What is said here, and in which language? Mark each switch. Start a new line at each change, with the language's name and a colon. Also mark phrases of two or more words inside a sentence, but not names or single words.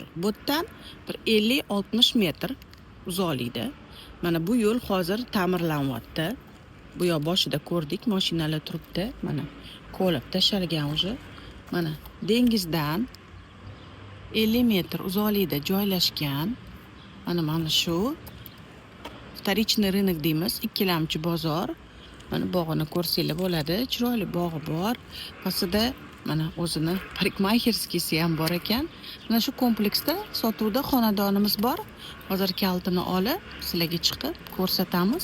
Uzbek: Bu yerdan bir 50-60 metr uzoqlikda. Mana bu yo'l hozir ta'mirlanyapti. Bu yoq boshida ko'rdik, mashinalar turibdi. Mana ko'lab tashalgan уже. Mana dengizdan 50 metr uzoqlikda joylashgan. Mana shu
Russian: вторичный рынок
Uzbek: deymiz, ikkilamchi bozor. Mana bog'ini ko'rsanglar bo'ladi. Chiroyli bog'i bor. Pastida mana o'zini parikmayxerskisi ham bor ekan. Mana shu kompleksda sotuvda xonadonimiz bor. Hozir kalitini olib, sizlarga chiqib ko'rsatamiz.